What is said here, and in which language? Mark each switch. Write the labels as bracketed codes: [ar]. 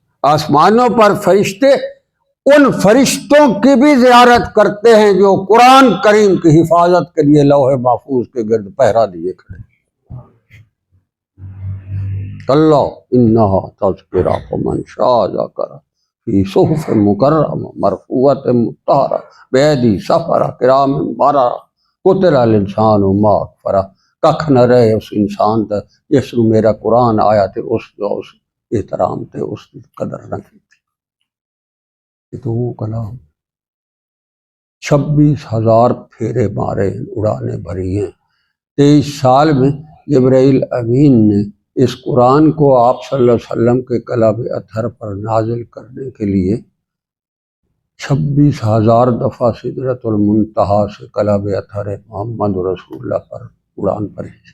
[ur] آسمانوں پر فرشتے ان فرشتوں کی بھی زیارت کرتے ہیں جو قرآن کریم کی حفاظت کے لیے لوح محفوظ کے گرد پہرا دیے کھڑے. [ar] کلا انہا تذکرہ فمن شاء ذکرہ فی صحف مکرمہ مرفوعۃ مطہرہ بایدی سفرہ کرام بررہ قتل الانسان ما اکفرہ. [pa] ککھ نہ رہے اس انسان تا جس نو میرا قرآن آیا تے اس جو اس احترام تے اس کی قدر نہ کی تھی. [ur] یہ تو وہ کلام 26,000 پھیرے مارے ہیں، اڑانے بھری ہیں. 23 سال میں جبرائیل امین نے اس قرآن کو آپ صلی اللہ علیہ وسلم کے کلب اطہر پر نازل کرنے کے لیے 26,000 دفعہ سدرۃ المنتہا سے کلب اطہر محمد رسول اللہ پر اڑان بھری.